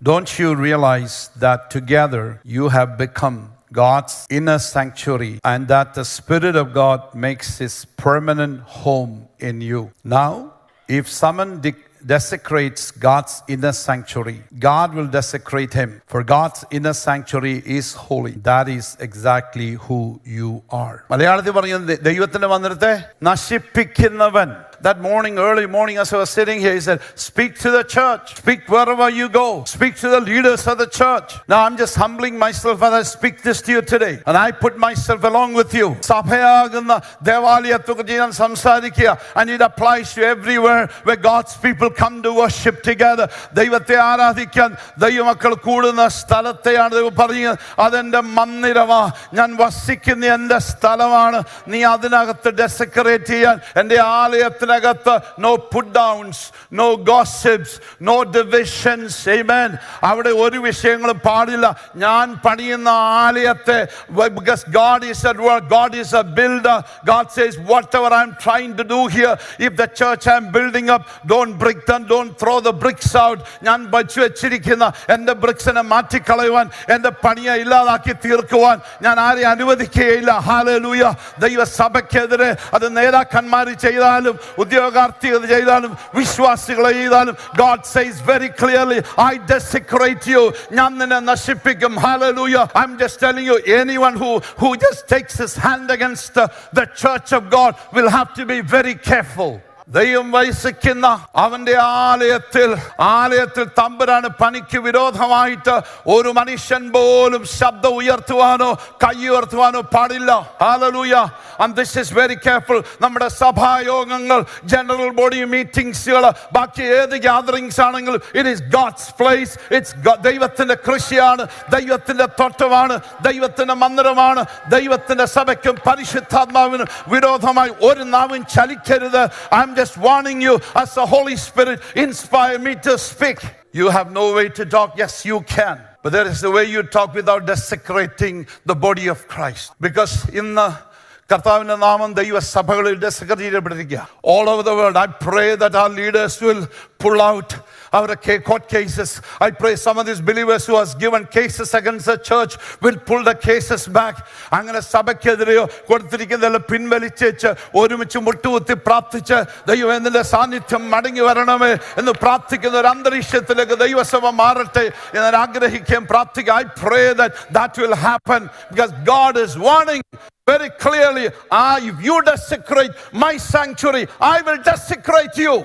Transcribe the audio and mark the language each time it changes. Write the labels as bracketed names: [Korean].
[English] Don't you realize that together you have become God's inner sanctuary and that the Spirit of God makes his permanent home in you? Now, if someone desecrates God's inner sanctuary, God will desecrate him. For God's inner sanctuary is holy. That is exactly who you are. [Malayalam] മലയാളത്തിൽ പറയുന്നത് ദൈവത്തിന്റെ മന്ദിരത്തെ നശിപ്പിക്കുന്നവൻ. [English] That morning, early morning, as I was sitting here, he said, speak to the church. Speak wherever you go. Speak to the leaders of the church. Now, I'm just humbling myself as I speak this to you today. And I put myself along with you. [Malayalam] സഭയാകുന്ന ദേവാലയത്തെക്കുറിച്ച് ഞാൻ സംസാരിക്കുക. [English] And it applies to everywhere where God's people come to worship together. [Malayalam] ദൈവത്തെ ആരാധിക്കാൻ ദൈവമക്കൾ കൂടുന്ന സ്ഥലത്തെയാണ് ദൈവം പറയുന്നത്. അതെന്റെ മന്ദിരമാ, ഞാൻ വസിക്കുന്ന എന്റെ സ്ഥലമാണ്. നീ അതിനകത്ത് ഡെസക്കറേറ്റ് ചെയ്യാൻ എന്റെ ആലയത്തിൽ [English] no put downs, no gossips, no divisions. Amen. [Malayalam] അവിടെ ഒരു വിഷയങ്ങളും പാടില്ല. ഞാൻ പണിയുന്ന ആലയത്തെ, [English] because God is at work, God is a builder. God says whatever I'm trying to do here, if the church I'm building up, don't break them, don't throw the bricks out. [Malayalam] ഞാൻ വച്ചു വെച്ചിരിക്കുന്ന എൻ്റെ ബ്രിക്സിനെ മാറ്റിക്കളയുവാൻ, എൻ്റെ പണിയെ ഇല്ലാതാക്കി തീർക്കുവാൻ ഞാൻ ആരെ അനുവദിക്കുകയില്ല. Hallelujah. ദൈവസഭയ്ക്കെതിരെ അത് നേതാക്കന്മാർ ചെയ്താലും ഉദ്യോഗാർത്ഥികൾ ചെയ്താലും വിശ്വാസികളെ ചെയ്താലും [English] God says very clearly, I desecrate you. [Malayalam] ഞാൻ നിന്നെ നശിപ്പിക്കും. Hallelujah. [English] I'm just telling you, anyone who just takes his hand against the church of God will have to be very careful. [Malayalam] ദൈവം വസിക്കുന്ന അവന്റെ ആലയത്തിൽ തമ്പുരാന് പണിക്ക് വിരോധമായിട്ട് ഒരു മനുഷ്യൻ പോലും ശബ്ദം ഉയർത്തുവാനോ കൈ ഉയർത്തുവാനോ പാടില്ല. Hallelujah. [English] And this is very careful. [Malayalam] നമ്മുടെ സഭായോഗങ്ങൾ, ജനറൽ ബോഡി മീറ്റിംഗ്സുകൾ, ബാക്കി ഏത് ഗ്യാതറിംഗ്സ് ആണെങ്കിലും [English] it is God's place. [Malayalam] It's ദൈവത്തിന്റെ കൃഷിയാണ്, ദൈവത്തിന്റെ തോട്ടമാണ്, ദൈവത്തിന്റെ മന്ദിരമാണ്. ദൈവത്തിന്റെ സഭയ്ക്കും പരിശുദ്ധാത്മാവിനും വിരോധമായി ഒരു നാവും ചലിക്കരുത്. [English] I'm just warning you as the Holy Spirit inspire me to speak. You have no way to talk. Yes, you can. But there is a way you talk without desecrating the body of Christ. Because in the [Malayalam] കർത്താവിന്റെ നാമം ദൈവസഭകളിൽ ഡെസക്കറേറ്റ് ചെയ്യപ്പെട്ടിരിക്കുക. [English] All over the world, I pray that our leaders will pull out our court cases. I pray some of these believers who has given cases against the church will pull the cases back. [Malayalam] അങ്ങനെ സഭയ്ക്കെതിരെയോ കൊടുത്തിരിക്കുന്നതെല്ലാം പിൻവലിച്ചേച്ച് ഒരുമിച്ച് മുട്ടുകുത്തി പ്രാർത്ഥിച്ച് ദൈവത്തിന്റെ സാന്നിധ്യം മടങ്ങി വരണമേ എന്ന് പ്രാർത്ഥിക്കുന്ന ഒരു അന്തരീക്ഷത്തിലേക്ക് ദൈവസഭ മാറട്ടെ എന്ന് ആഗ്രഹിക്കുകയും പ്രാർത്ഥിക്കുക. [English] I pray that will happen because God is warning very clearly, if you desecrate my sanctuary, I will desecrate you.